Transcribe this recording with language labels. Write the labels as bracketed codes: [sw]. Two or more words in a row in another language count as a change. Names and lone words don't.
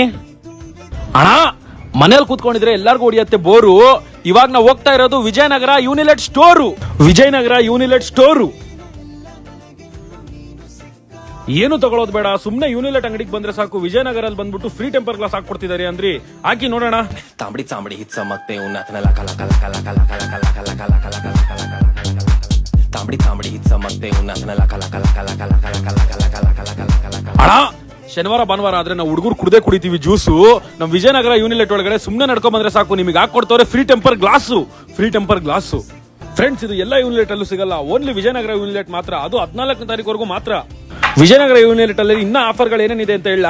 [kn] ಅಣ್ಣ, ಮನೇಲಿ ಕೂತ್ಕೊಂಡಿದ್ರೆ ಎಲ್ಲಾರ್ಗು ಹೊಡಿಯತ್ತೆ ಬೋರು. ಇವಾಗ ನಾವು ಹೋಗ್ತಾ ಇರೋದು ವಿಜಯನಗರ ಯೂನಿಲೆಟ್ ಸ್ಟೋರು. ವಿಜಯನಗರ ಯೂನಿಲೆಟ್ ಸ್ಟೋರು ಏನು ತಗೊಳ್ಳೋದು ಬೇಡ, ಸುಮ್ನೆ ಯೂನಿಲೆಟ್ ಅಂಗಡಿಗೆ ಬಂದ್ರೆ ಸಾಕು. ವಿಜಯನಗರಲ್ಲಿ ಬಂದ್ಬಿಟ್ಟು [en] free temper glass [kn] ಹಾಕೊಡ್ತಿದ್ದಾರೆ ಅಂದ್ರಿ, ಹಾಕಿ ನೋಡೋಣ. ತಾಂಬಡಿ ತಾಂಬಡಿ ಹಿತ್ ಸಮತ್ತೆ ಉನ್ನತನ ಲಕ ಲಕ ಲಕ ಲಕ ಲಕ ಲಕ ಲಕ ಲಕ ಲಕ ಲಕ ಲಕ ತಾಂಬಡಿ ತಾಂಬಡಿ ಹಿತ್ ಸಮತ್ತೆ ಉನ್ನತನ ಲಕ ಲಕ ಲಕ ಲಕ ಲಕ ಲಕ ಲಕ ಲಕ ಲಕ ಲಕ ಲಕ ಲಕ. ಅಣ್ಣ, ಶನಿವಾರ ಭಾನುವಾರ ಆದ್ರೆ ನಾವು ಹುಡುಗರು ಕುಡ್ದೇ ಕುಡಿತೀವಿ ಜ್ಯೂಸು. ನಮ್ ವಿಜಯನಗರ ಯೂನಿಲೆಟ್ ಒಳಗಡೆ ಸುಮ್ನೆ ನಡ್ಕೊಂಡ್ ಬಂದ್ರೆ ಸಾಕು, ನಿಮಗೆ ಹಾಕೊಡ್ತವ್ರೆ [en] free temper glass. free temper glass friends, [kn] ಇದು ಎಲ್ಲ ಯೂನಿಲೆಟ್ ಅಲ್ಲೂ ಸಿಗಲ್ಲ, ಓನ್ಲಿ ವಿಜಯನಗರ ಯೂನಿಲೆಟ್ ಮಾತ್ರ. ಅದು 14ನೇ ತಾರೀಕುವರೆಗೂ ಮಾತ್ರ. ವಿಜಯನಗರ ಯೂನಿಲೆಟ್ ಅಲ್ಲಿ ಇನ್ನ ಆಫರ್ಗಳು ಏನೇನಿದೆ ಅಂತ ಹೇಳ.